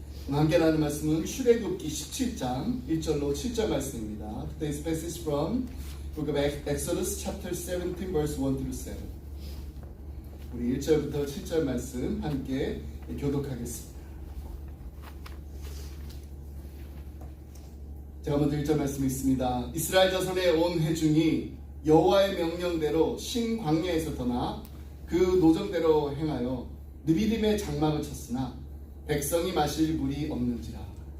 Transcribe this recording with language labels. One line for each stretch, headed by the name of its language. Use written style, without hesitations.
Korean: 함께 나누는 말씀은 출애굽기 17장 1절로 7절 말씀입니다.
English: Today's passage from Book of Exodus chapter 17 verse 1 through 7.
Korean: 우리 1절부터 7절 말씀 함께 교독하겠습니다. 제가 먼저 1절 말씀 있습니다. 이스라엘 자손의 온 회중이 여호와의 명령대로 신 광야에서 떠나 그 노정대로 행하여 느비딤의 장막을 쳤으나 백성이 마실 물이 없는지라.